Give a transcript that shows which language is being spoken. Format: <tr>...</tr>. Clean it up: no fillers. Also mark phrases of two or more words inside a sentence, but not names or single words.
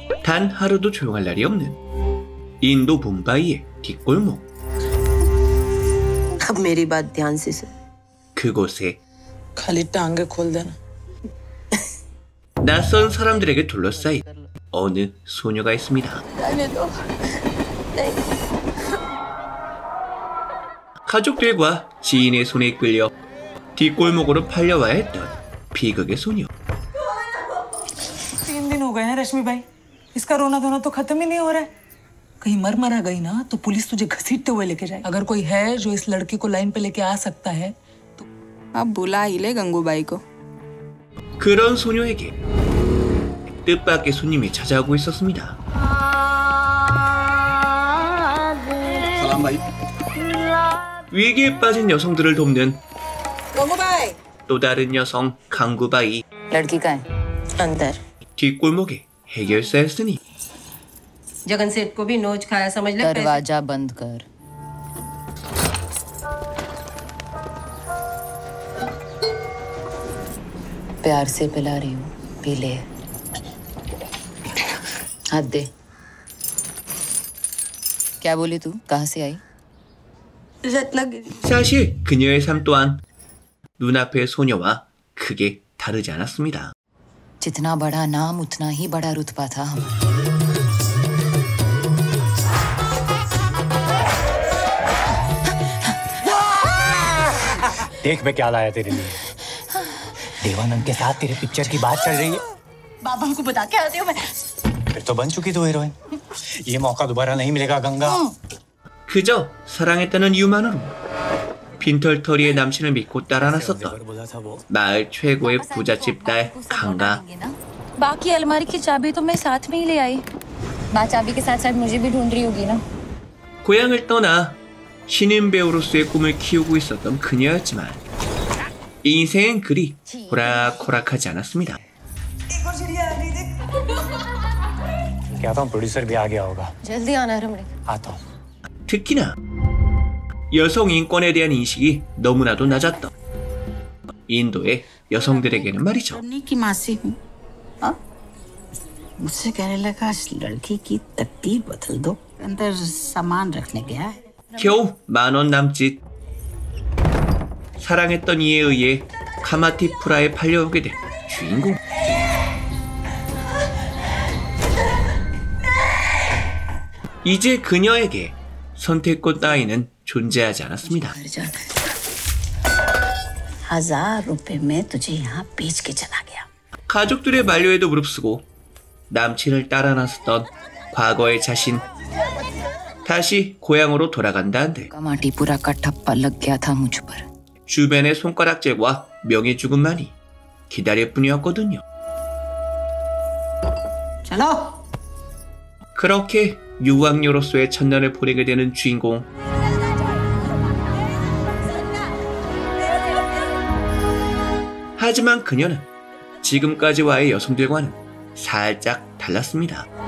<ko>단 하루도 조용할 날이 없는 인도 뭄바이의 뒷골목.</ko> <hi>अब मेरी बात ध्यान से सुन.</hi> <ko>그곳에</ko> <hi>खाली टांगे खोल देना.</hi> <ko>낯선 사람들에게 둘러싸인 어느 소녀가 있습니다. 가족들과 지인의 손에 끌려 뒷골목으로 팔려와야 했던 비극의 소녀.</ko> <hi>3 दिन हो गए हैं रश्मि भाई. इसका रोना धोना तो खत्म ही नहीं हो रहा है. कहीं मर गई ना तो पुलिस तुझे घसीटते हुए लेके जाए. अगर कोई है जो इस लड़की को लाइन पे लेके आ सकता है तो अब बुला ही ले गंगूबाई को.</hi> <ko>그런 소녀에게 뜻밖의 손님이 찾아오고 있었습니다. 위기에 빠진 여성들을 돕는</ko> <hi>गंगूबाई.</hi> <ko>또 다른 여성 강구바이.</ko> <hi>लड़की का है अंदर.</hi> <ko>뒷골목에 해결사였으니</ko> <hi>जगन सेठ को भी नोच खाया समझ ले. दरवाजा बंद कर. प्यार से पिला रही हूँ, पी ले. हाथ दे. क्या बोली तू? कहाँ से आई?</hi> <ko>사실 그녀의 삶 또한 눈앞의 소녀와 크게 다르지 않았습니다.</ko> <hi>जितना बड़ा नाम उतना ही बड़ा रुतबा था हमारा. देख मैं क्या लाया तेरे लिए. देवानंद के साथ तेरे पिक्चर की बात चल रही है. बाबा को बता के आती हूँ मैं. फिर तो बन चुकी तू हीरोइन. ये मौका दोबारा नहीं मिलेगा गंगा.</hi> <ko>그저 사랑했다는 이유만으로 빈털터리의 남친을 믿고 따라 나섰던 마을 최고의 부잣집 딸 강가.</ko> <hi>बाकी अलमारी की चाबी तो मैं साथ में ही ले आई. माँ चाबी के साथ साथ मुझे भी ढूंढ रही होगी ना.</hi> <ko>고향을 떠나 신인 배우로서의 꿈을 키우고 있었던 그녀였지만 인생은 그리 호락호락하지 않았습니다.</ko> <hi>क्या था प्रोड्यूसर भी आ गया होगा. जल्दी आना रमणी. आता हूँ.</hi> <ko>특히나 여성 인권에 대한 인식이 너무나도 낮았던 인도의 여성들에게는 말이죠.</ko> <hi>की मासी हूँ. मुझसे कहने लगा इस लड़की की तकदीर बदल दो. अंदर सामान रखने गया है.</hi> <ko>겨우 10,000원 남짓. 사랑했던 이에 의해 카마티푸라에 팔려오게 된 주인공. 이제 그녀에게 선택권 따위는 존재하지 않았습니다.</ko> <hi>₹1000 तुझे यहाँ बेच के चला गया.</hi> <ko>가족들의 만류에도 무릅쓰고 남친을 따라 나섰던 과거의 자신. 다시 고향으로 돌아간다는데</ko> <hi>कामाटीपुरा का ठप्पा लग गया था मुझ पर.</hi> <ko>주변의 손가락질과 명예 죽음만이 기다릴 뿐이었거든요.</ko> <hi>चलो.</hi> <ko>그렇게 유학녀로서의 첫날을 보내게 되는 주인공. 하지만 그녀는 지금까지와의 여성들과는 살짝 달랐습니다.</ko>